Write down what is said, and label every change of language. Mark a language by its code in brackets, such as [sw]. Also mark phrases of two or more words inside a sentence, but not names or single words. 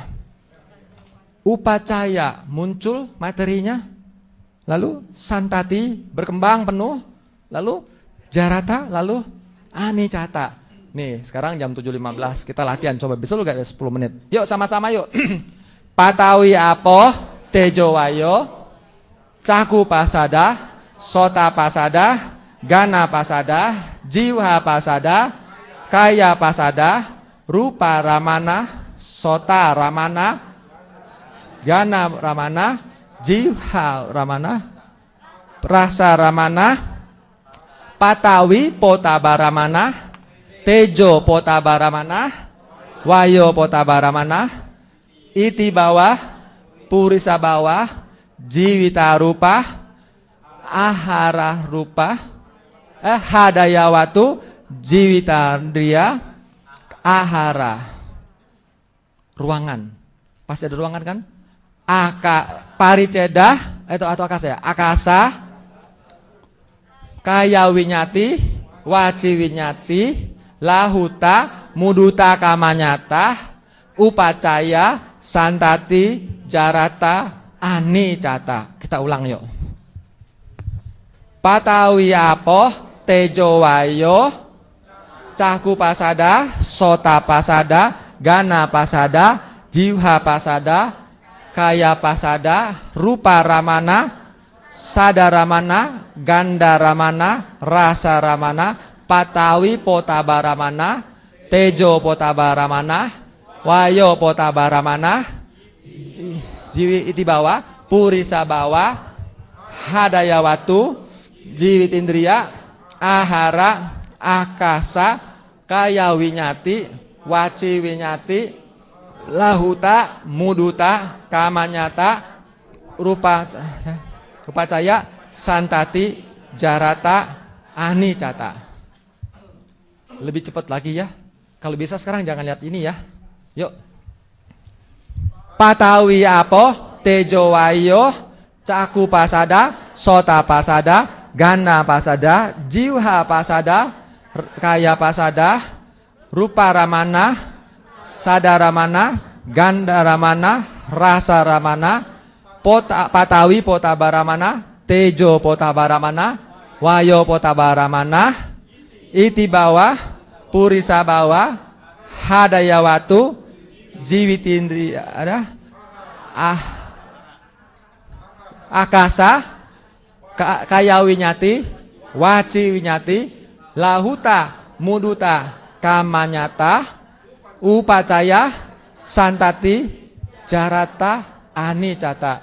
[id] Upacaya, muncul materinya. Lalu santati, berkembang penuh. Lalu jarata, lalu anicata. Nih sekarang jam 7.15, kita latihan. Coba bisa lu gak ada 10 menit. Yuk sama-sama yuk. [pi] Patawi apo tejo wayo, caku pasada, sota pasada, gana pasada, jiwa pasada, kaya pasada, rupa ramana, sota ramana, gana ramana, jiwa ramana, rasa ramana, patawi potabaramana, tejo potabaramana, wayo potabaramana, iti bawah, purisa bawah, jiwita rupa, ahara rupa, hadayawatu, jiwitandriya, ahara. [id] Ruangan. Pasti ada ruangan kan? Pariceda atau akasa ya? [pi] Akasa, kaya winyati, waci winyati, lahuta, muduta kamanyata, upacaya, santati, jarata, anicata. [id] Kita ulang yuk. [pi] Patawi apoh, tejo wayo, caku pasada, sota pasada, gana pasada, jiwa pasada, kaya pasada, rupa ramana, sada ramana, ganda ramana, rasa ramana, patawi potabaramana, tejo potabaramana, wayo potabaramana, jiwi iti bawa, purisa bawa, hadayawatu, jiwit indriya, ahara, akasa, kaya winyati, waci winyati, lahuta, muduta, kamanyata, upacaya, santati, jarata, anicata. [id] Lebih cepat lagi ya. Kalau bisa sekarang jangan lihat ini ya. Yuk. [pi] Patawi apoh, tejo wayo, caku pasada, sota pasada, gana pasada, jiwa pasada, kaya pasada, rupa ramana, sada ramana, ganda ramana, rasa ramana, patawi potabaramana, tejo potabaramana, wayo potabaramana, iti bawah, purisa bawah, hadayawatu, jiwitindri ada, akasa, kaya winyati, waci winyati, lahuta, muduta, kamanyata, upacaya, santati, jarata, anicata.